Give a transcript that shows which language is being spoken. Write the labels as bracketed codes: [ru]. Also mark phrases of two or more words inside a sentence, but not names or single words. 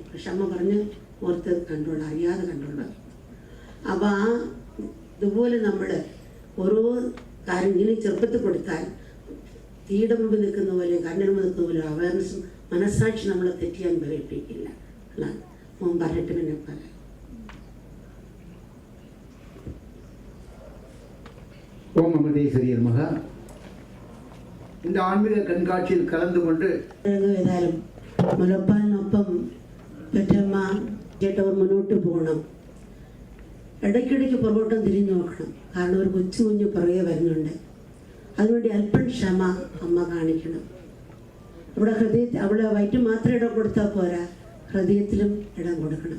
[ml] പക്ഷെ അമ്മ പറഞ്ഞ് ഓർത്ത് കണ്ടോളാം, അറിയാതെ കണ്ടോളാം. അപ്പോൾ ഇതുപോലെ നമ്മൾ ഓരോ കാര്യം ഇങ്ങനെ ചെറുപ്പത്തിൽ കൊടുത്താൽ തീയുടെ മുമ്പിൽ നിൽക്കുന്ന പോലെ കണ്ണിന് മുമ്പ് നിൽക്കുന്ന പോലെ അവയർനെസ്സും മനസ്സാക്ഷി നമ്മളെ തെറ്റിയാൻ പ്രേരിപ്പിക്കില്ല. മോൻ പറഞ്ഞിട്ട് പിന്നെ പറയാം. [ta] ஓம் அமிர்தேஸ்வரியர் மகா இந்த ஆன்மீக கண்காட்சியில் கலந்து கொண்டு [ml] ഏതായാലും മുലപ്പാലിനൊപ്പം പെറ്റമ്മ ചേട്ടവർ മുന്നോട്ട് പോകണം. ഇടയ്ക്കിടയ്ക്ക് പുറകോട്ടം തിരിഞ്ഞു നോക്കണം. കാരണം ഒരു കൊച്ചു കുഞ്ഞ് പുറകെ വരുന്നുണ്ട്. അതിനുവേണ്ടി അല്പം ക്ഷമ അമ്മ കാണിക്കണം. അവിടെ ഹൃദയത്തിൽ അവിടെ വയറ്റ് മാത്രം ഇടം കൊടുത്താൽ പോരാ, ഹൃദയത്തിലും ഇടം കൊടുക്കണം.